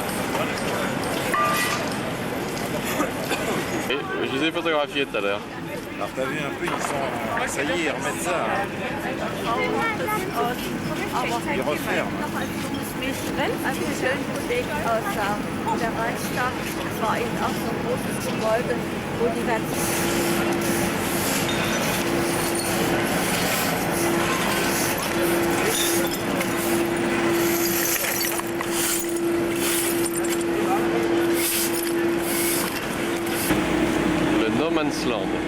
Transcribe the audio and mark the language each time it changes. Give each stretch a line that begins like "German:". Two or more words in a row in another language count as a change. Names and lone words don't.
French: Je les ai photographiés tout à l'heure. Alors t'as vu un peu, ils sont... Ça y est, ils remettent ça. Hein. Ils referment.
German: Als wir schön belegt aussah. Der Reichstag, das war eben auch so ein großes Gebäude, wo die ganzen...
French: Le
English: No Man's Land.